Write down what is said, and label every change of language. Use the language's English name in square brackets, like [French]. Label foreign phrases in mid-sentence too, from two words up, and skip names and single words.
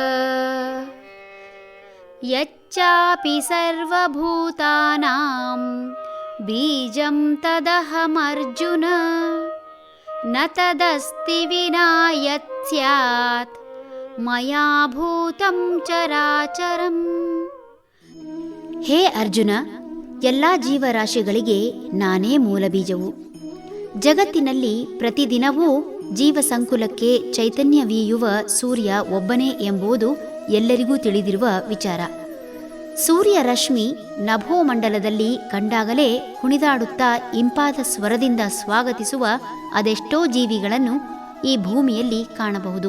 [Sanskrit] ಯಚ್ಚಾಪಿ ಸರ್ವಭೂತಾನಾಂ ಬೀಜಂ ತದಹಮರ್ಜುನ ನ ತದಸ್ತಿ ವಿನಾ ಯತ್ ಸ್ಯಾತ್ ಮಯಾ ಭೂತಂ ಚರಾಚರಂ. [Kannada] ಹೇ ಅರ್ಜುನ, ಎಲ್ಲ ಜೀವರಾಶಿಗಳಿಗೆ ನಾನೇ ಮೂಲ ಬೀಜವು. ಜಗತ್ತಿನಲ್ಲಿ ಪ್ರತಿದಿನವೂ ಜೀವಸಂಕುಲಕ್ಕೆ ಚೈತನ್ಯವೀಯುವ ಸೂರ್ಯ ಒಬ್ಬನೇ ಎಂಬುದು ಎಲ್ಲರಿಗೂ ತಿಳಿದಿರುವ ವಿಚಾರ. ಸೂರ್ಯ ರಶ್ಮಿ ನಭೋಮಂಡಲದಲ್ಲಿ ಕಂಡಾಗಲೇ ಕುಣಿದಾಡುತ್ತಾ ಇಂಪಾದ ಸ್ವರದಿಂದ ಸ್ವಾಗತಿಸುವ ಅದೆಷ್ಟೋ ಜೀವಿಗಳನ್ನು ಈ ಭೂಮಿಯಲ್ಲಿ ಕಾಣಬಹುದು.